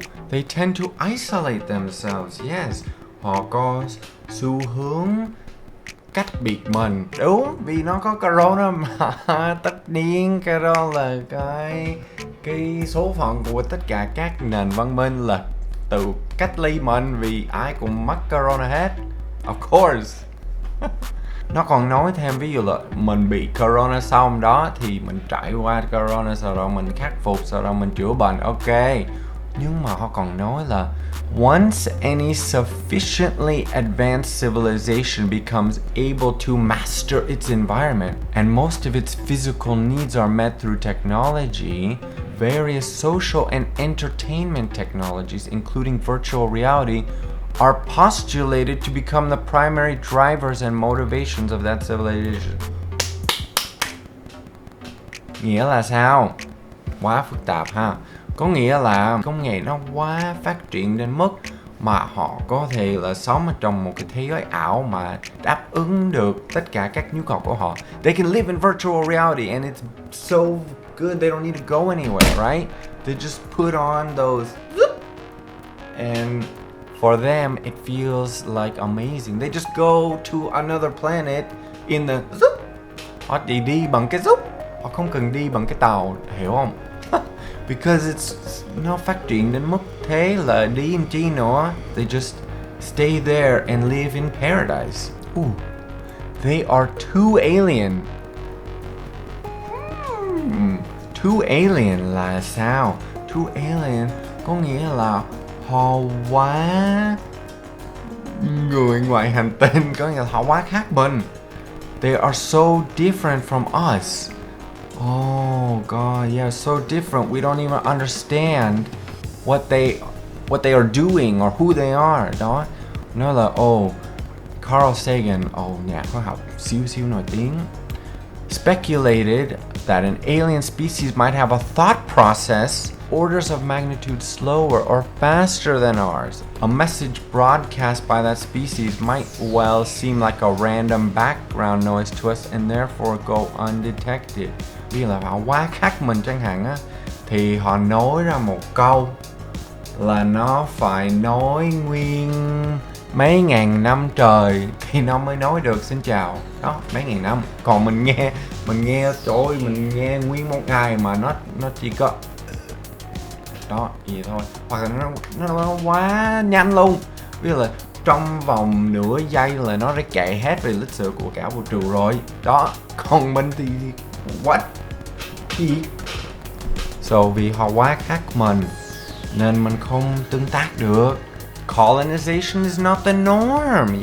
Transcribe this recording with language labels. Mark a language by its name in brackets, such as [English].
[English] They tend to isolate themselves. Yes, [Vietnamese] họ có xu hướng cách biệt mình. Đúng, vì nó có corona mà. Tất nhiên cái đó là cái số phận của tất cả các nền văn minh là tự cách ly mình, vì ai cũng mắc corona hết. [English] Of course. [Vietnamese] Nó còn nói thêm, ví dụ là mình bị corona xong đó thì mình trải qua corona, sau đó mình khắc phục, sau đó mình chữa bệnh, ok. Nhưng mà họ còn nói là [English] Once any sufficiently advanced civilization becomes able to master its environment and most of its physical needs are met through technology, various social and entertainment technologies, including virtual reality, are postulated to become the primary drivers and motivations of that civilization. [Vietnamese] Nghĩa là sao? Quá phức tạp ha. Có nghĩa là công nghệ nó quá phát triển đến mức mà họ có thể là sống ở trong một cái thế giới ảo mà đáp ứng được tất cả các nhu cầu của họ. [English] They can live in virtual reality and it's so good they don't need to go anywhere, right? They just put on those and for them it feels like amazing. They just go to another planet in the [Vietnamese] họ chỉ đi bằng cái họ không cần đi bằng cái tàu, hiểu không? [English] Because [Vietnamese] nó phát triển đến mức thế là đi làm chi nữa. [English] They just stay there and live in paradise. Ooh, they are too alien. Too alien [Vietnamese] là sao? [English] Too alien [Vietnamese] có nghĩa là họ quá người ngoài hành tinh, có nghĩa là họ quá khác mình. [English] They are so different from us. Oh God, yeah, so different. We don't even understand what they are doing or who they are. [Vietnamese] Đó, nó là Carl Sagan, nhà khoa học siêu nổi tiếng, [English] speculated that an alien species might have a thought process orders of magnitude slower or faster than ours. A message broadcast by that species might well seem like a random background noise to us and therefore go undetected. [Vietnamese] Vì là họ quá khác mình chẳng hạn á, thì họ nói ra một câu là nó phải nói nguyên mấy ngàn năm trời thì nó mới nói được xin chào. Đó, mấy ngàn năm. Còn mình nghe trời ơi, mình nghe nguyên một ngày mà nó chỉ có đó gì thôi, hoặc là nó quá nhanh luôn. Ví dụ là trong vòng nửa giây là nó đã chạy hết về lịch sử của cả vũ trụ rồi. Đó, còn mình thì [English] what? [Vietnamese] Gì? So vì họ quá khác mình nên mình không tương tác được. [English] Colonization is not the norm.